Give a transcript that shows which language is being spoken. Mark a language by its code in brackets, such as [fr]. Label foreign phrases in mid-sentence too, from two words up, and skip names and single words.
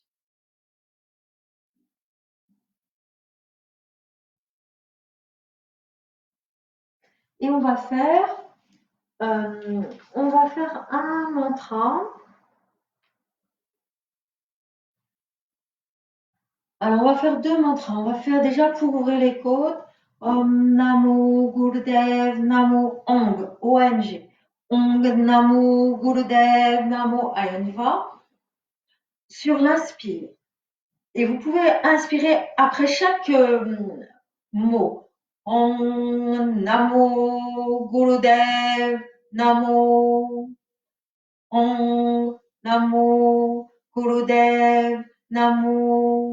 [fr] Et on va faire un mantra. Alors, on va faire deux mantras. On va faire déjà pour ouvrir les côtes. [sa] Om Namo Gurudev Namo Ong, O-N-G. Ong Namo Gurudev Namo. [fr] Allez, on y va. Sur l'inspire. Et vous pouvez inspirer après chaque mot. [sa] Om Namo Gurudev Namo. Om Namo Gurudev Namo.